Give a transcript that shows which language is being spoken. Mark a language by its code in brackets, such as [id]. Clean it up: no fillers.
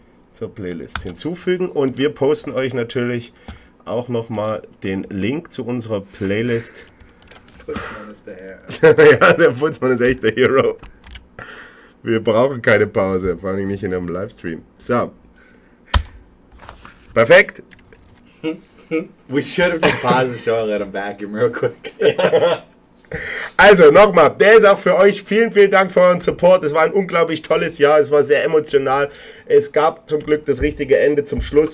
[de] Zur Playlist hinzufügen und wir posten euch natürlich auch nochmal den Link zu unserer Playlist. Putzmann ist der Herr. Ja, der Putzmann ist echt der Hero. Wir brauchen keine Pause, vor allem nicht in einem Livestream. So. Perfekt. [en] We should have just paused the show and let him vacuum real quick. [de] Also nochmal, der ist auch für euch. Vielen, vielen Dank für euren Support. Es war ein unglaublich tolles Jahr. Es war sehr emotional. Es gab zum Glück das richtige Ende zum Schluss.